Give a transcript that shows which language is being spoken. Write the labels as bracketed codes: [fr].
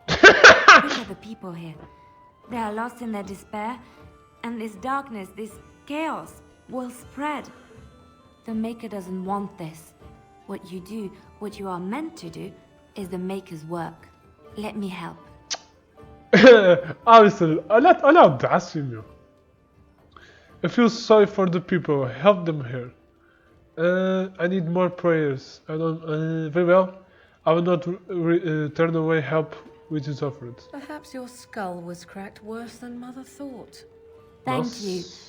[en] Look at the people here. They are lost in their despair, and this darkness, this chaos, will spread. The Maker doesn't want this. What you do, what you are meant to do, is the Maker's work. Let me help. [pt] Alistair, olha a audácia, meu. [en] I feel sorry for the people. Help them here. I need more prayers. I don't. Very well. I will not turn away help which is offered. Perhaps your skull was cracked worse than Mother thought. Thank you.